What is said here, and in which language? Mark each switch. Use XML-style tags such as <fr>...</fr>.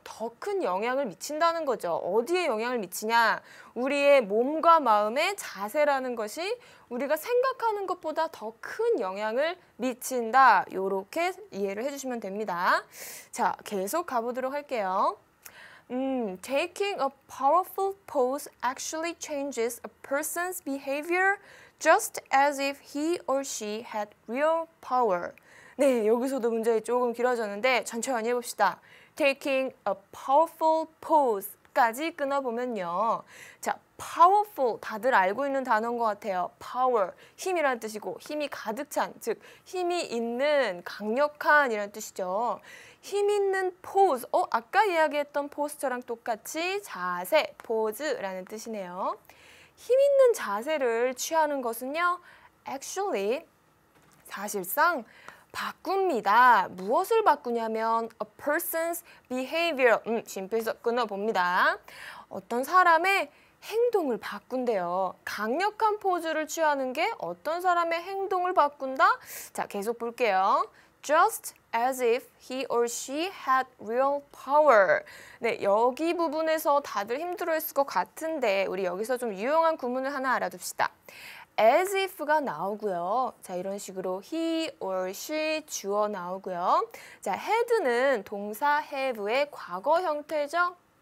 <ko>더 큰 영향을 미친다는 거죠. 어디에 영향을 미치냐? 우리의 몸과 마음의 자세라는 것이 우리가 생각하는 것보다 더 큰 영향을 미친다. 요렇게 이해를 해주시면 됩니다. 자, 계속 가보도록 할게요.</ko> <en>Taking a powerful pose actually changes a person's behavior just as if he or she had real power.</en> <ko>네, 여기서도 문제가 조금 길어졌는데 천천히 해봅시다.</ko> <en>Taking a powerful pose</en> <ko>까지 끊어보면요. 자, powerful 다들 알고 있는 단어인 것 같아요. power, 힘이라는 뜻이고 힘이 가득 찬, 즉 힘이 있는, 강력한 이라는 뜻이죠. 힘 있는 포즈, 아까 이야기했던 포스처랑 똑같이 자세, 포즈라는 뜻이네요. 힘 있는 자세를 취하는 것은요. Actually, 사실상 바꿉니다. 무엇을 바꾸냐면</ko> <en>a person's behavior,</en> <ko>쉼표에서 끊어봅니다. 어떤 사람의 행동을 바꾼대요. 강력한 포즈를 취하는 게 어떤 사람의 행동을 바꾼다? 자, 계속 볼게요.</ko> <en>Just as if he or she had real power.</en> <ko>네, 여기 부분에서 다들 힘들어했을 것 같은데 우리 여기서 좀 유용한 구문을 하나 알아둡시다. as if가 나오고요. 자, 이런 식으로 he or she 주어 나오고요. 자, had는 동사 have의 과거 형태죠.</ko>